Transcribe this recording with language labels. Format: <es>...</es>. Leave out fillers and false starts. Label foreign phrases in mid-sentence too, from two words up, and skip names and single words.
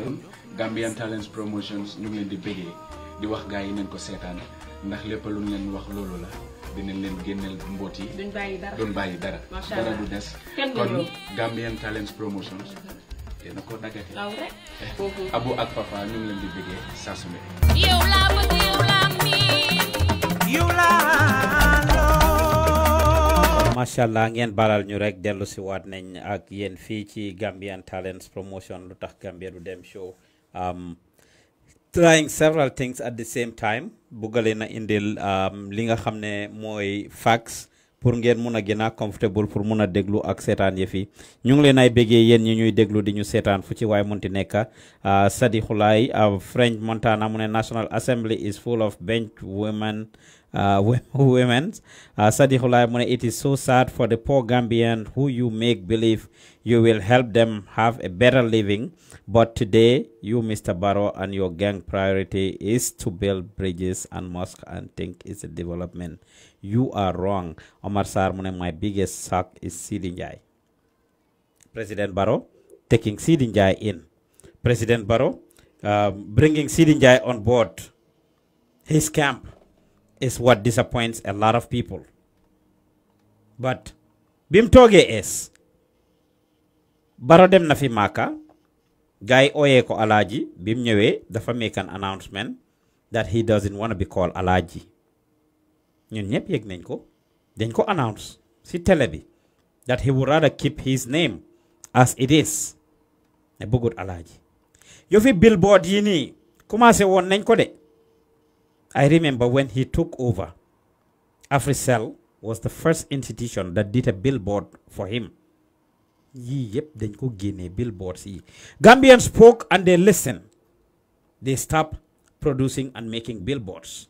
<wo>Gambian Talents Promotions ñu ngi leen di bëggee di wax gars yi nañ ko seetaan ndax lépp lu leen wax loolu la dinañ leen génneel mboot yi duñ bàyyi dara dara du des kon Gambian Talents Promotions dina ko dagate Abu ak Papa ñu ngi leen di bëggee saa su ne. yow laa bëgg yow laa miin yow laa loo.</wo> <ar>ما شاء الله</ar> <wo>ngeen balal ñu rek dellu si waat nañ ak yéen fii ci Gambian Talents Promotion Lutakh Gambia du dem show.</wo> <en>Trying several things at the same time</en> <wo>buggale na indil li nga xam ne mooy facts pour ngeen mun a gën a comfortable pour mun a déglu ak seetaan yëf yi ñu ngi leen ay béggee yéen ñi ñuy déglu di ñu seetaan fu ci waay munti nekk Sadi Xulaay French Montana mu ne</wo> <en>National Assembly is full of bench women Sadi Xulaay</en> <wo>mu ne</wo> <en>it is so sad for the poor Gambian who you make believe you will help them have a better living, but today you Mr. Barrow and your gang priority is to build bridges and mosques and think it's a development. You are wrong. Omar Sarr</en> <wo>mu ne</wo> <en>my biggest shock is Sidi Njie. President Barrow taking Sidi Njie in. President Barrow bringing Sidi Njie on board his camp is what disappoints a lot of people.</en> <wo>But bim toge es Barrow dem na fi Maka guy oye ko Alaji bim ñëwé dafa</wo> <en>make an announcement that he doesn't want to be called Alaji.</en> <wo>Ñun ñep yegg nañ ko dañ ko announce ci télé bi</wo> <en>that he would rather keep his name as it is.</en> <wo>Ne bëggut Alaji. Yo fi billboard yi ni commencé won nañ ko de.</wo> <en>I remember when he took over, AfriCell was the first institution that did a billboard for him. Yep, then go guinea billboards. Gambians spoke and they listened. They stopped producing and making billboards.</en>